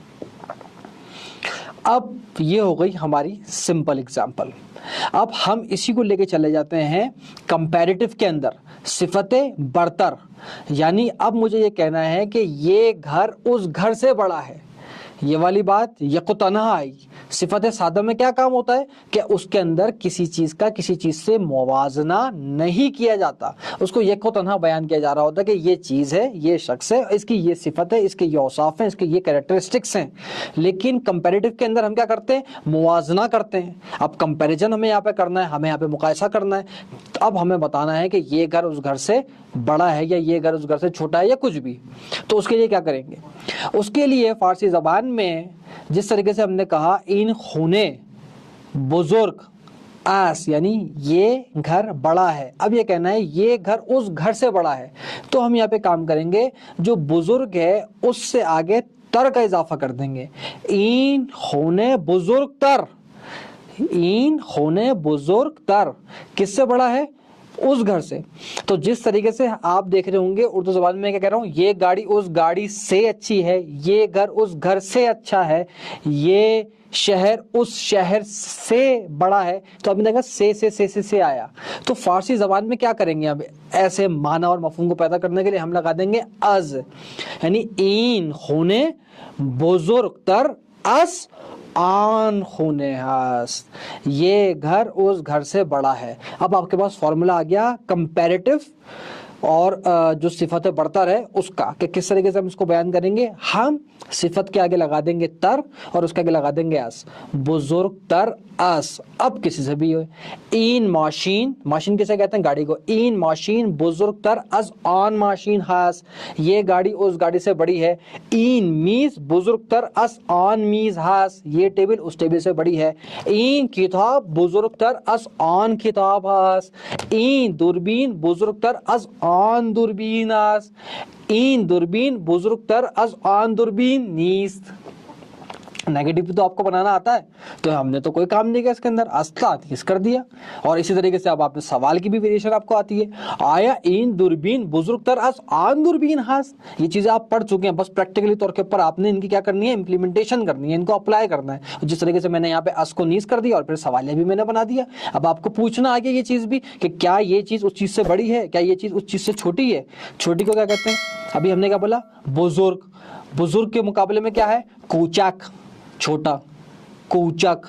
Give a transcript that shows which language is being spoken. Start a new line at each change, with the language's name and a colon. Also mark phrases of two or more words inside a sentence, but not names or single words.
Urdu: اب یہ ہو گئی ہماری
English: simple example.
Urdu: اب ہم اسی کو لے کے چلے جاتے ہیں کمپیریٹیو کے اندر، صفت برتر۔ یعنی اب مجھے یہ کہنا ہے کہ یہ گھر اس گھر سے بڑا ہے، یہ والی بات یک و تنہا آئی۔ صفت سادہ میں کیا کام ہوتا ہے کہ اس کے اندر کسی چیز کا کسی چیز سے موازنہ نہیں کیا جاتا، اس کو یک و تنہا بیان کیا جا رہا ہوتا ہے کہ یہ چیز ہے، یہ شخص ہے، اس کی یہ صفت ہے، اس کے یہ اوصاف ہیں، اس کے یہ کریکٹرسٹکس ہیں۔ لیکن کمپیریٹیو کے اندر ہم کیا کرتے ہیں؟ موازنہ کرتے ہیں۔ اب کمپیریزن ہمیں یہاں پہ کرنا ہے، ہمیں یہاں پہ مقایسہ کرنا ہے۔ اب ہمیں بتانا ہے کہ یہ گھر اس گھر سے بڑا ہے یا یہ گھر اس گھر سے چھوٹا ہے یا کچھ بھی، تو اس کے لیے کیا کریں گے؟ اس کے لیے فارسی زبان میں جس طریقے سے ہم نے کہا
Persian: این خونے بزرگ آس،
Urdu: یعنی یہ گھر بڑا ہے، اب یہ کہنا ہے یہ گھر اس گھر سے بڑا ہے، تو ہم یہاں پہ کام کریں گے، جو بزرگ ہے اس سے آگے تر کا اضافہ کر دیں گے۔
Persian: این خونے بزرگ تر، این خونے بزرگ تر،
Urdu: کس سے بڑا ہے؟ اس گھر سے۔ تو جس طریقے سے آپ دیکھ رہے ہوں گے اردو زبان میں کیا کہہ رہا ہوں، یہ گاڑی اس گاڑی سے اچھی ہے، یہ گھر اس گھر سے اچھا ہے، یہ شہر اس شہر سے بڑا ہے، تو اب دیکھا سے آیا۔ تو فارسی زبان میں کیا کریں گے؟ اب ایسے معنی اور مفہوم کو پیدا کرنے کے لیے ہم لگا دیں گے از، یعنی
Persian: این خونے بزرگ تر از آن خونے ہست،
Urdu: یہ گھر اس گھر سے بڑا ہے۔ اب آپ کے پاس فارمولا آ گیا کمپیریٹیو اور جو صفت برتر ہے اس کا، کہ کس طریقے سے ہم اس کو بیان کریں گے۔ ہم صفت کے آگے لگا دیں گے تر اور اس کے آگے لگا دیں گے اس،
Persian: بزرگ تر اس۔
Urdu: اب کسی سے بھی
Persian: این ماشین،
Urdu: ماشین کسے کہتے ہیں؟ گاڑی کو،
Persian: این ماشین بزرگ تر از آن ماشین ہاس،
Urdu: یہ گاڑی اس گاڑی سے بڑی ہے۔
Persian: این میز بزرگ تر از آن میز ہاس،
Urdu: یہ ٹیبل اس ٹیبل سے بڑی ہے۔
Persian: این کتاب بزرگ تر از آن کتاب ہاس، این دوربین بزرگ تر از آن دوربین ہاس، این دوربین بزرگ تر از آن دوربین نیست۔
Urdu: نیگیٹو بھی تو آپ کو بنانا آتا ہے, تو ہم نے تو کوئی کام نہیں کیا اس کے اندر, اس کر دیا. اور اسی طریقے سے اب آپ نے سوال کی بھی ویریشن آپ کو آتی ہے,
Persian: آیا این دوربین بزرگ تر از آن دوربین ہاس.
Urdu: یہ چیزیں آپ پڑھ چکے ہیں, بس پریکٹیکلی طور کے اوپر آپ نے ان کی کیا کرنی ہے, امپلیمنٹیشن کرنی ہے, ان کو اپلائی کرنا ہے. جس طریقے سے میں نے یہاں پہ اس کو نیز کر دیا اور پھر سوالیہ بھی میں نے بنا دیا. اب آپ کو پوچھنا آگے یہ چیز بھی کہ کیا یہ چیز اس چیز سے بڑی ہے, کیا یہ چیز اس چیز سے چھوٹی ہے. چھوٹی کو کیا کہتے ہیں, ابھی ہم نے کیا بولا, بزرگ. بزرگ کے مقابلے میں کیا ہے, کوچک, چھوٹا, کوچک.